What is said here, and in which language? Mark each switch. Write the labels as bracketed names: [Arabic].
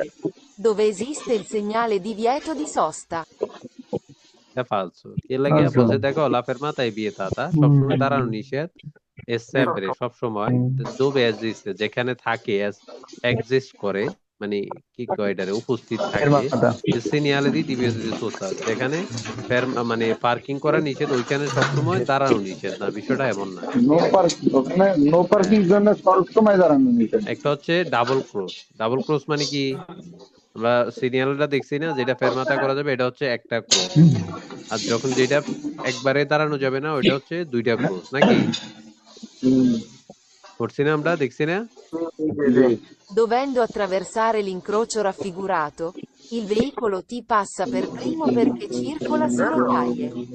[Italian] sempre, dove esiste il segnale di divieto di sosta. [Bangla] এটা falso. কে লাগে বলছে দেখো [Italian] la fermata è vietata, [Bangla] সবসময় দাঁড়ানো নিষেধ, è sempre সবসময়, dove esiste যেখানে থাকে, exist করে, মানে কি কয় এটারে, উপস্থিত থাকে, [Italian] il segnale di divieto di sosta [Bangla] যেখানে মানে পার্কিং করা নিষেধ ওইখানে সবসময় দাঁড়ানো নিষেধ না, বিষয়টা এমন না। নো পার্কিং, ওখানে নো পার্কিং জন্য সবসময় দাঁড়ানো নিষেধ। একটা হচ্ছে ডাবল ক্রস মানে কি, আমরা সিগন্যালটা দেখছি না যেটা ফেরমাতা করা যাবে এটা হচ্ছে একটা ক্রস, আর যখন যেটা একবারে দাঁড়ানো যাবে না ওইটা হচ্ছে দুইটা ক্রস, নাকি করছি না আমরা, দেখছি না? [Italian] Dovendo attraversare l'incrocio raffigurato, il veicolo T passa per primo perché circola su rotaie.